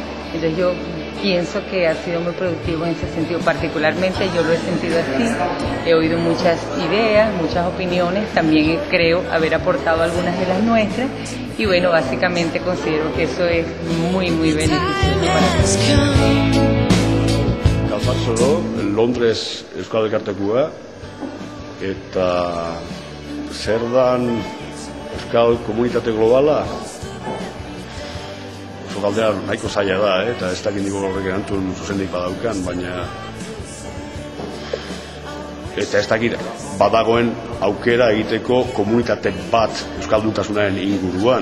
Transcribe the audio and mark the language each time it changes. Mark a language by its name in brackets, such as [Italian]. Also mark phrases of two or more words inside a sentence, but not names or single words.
[Spanish] Entonces yo pienso que ha sido muy productivo en ese sentido, particularmente yo lo he sentido así, he oído muchas ideas, muchas opiniones, también creo haber aportado algunas de las nuestras y bueno, básicamente considero que eso es muy beneficioso para [Basque] Gazasoro, Londres Euskal Elkartekua eta zer dan Euskal Komunitate Globala? Galdera nahiko zaila da, eta ez dakit niko horrek erantzun zuzendik badaukan, baina eta ez dakit badagoen aukera egiteko komunitate bat euskalduntasunaren inguruan.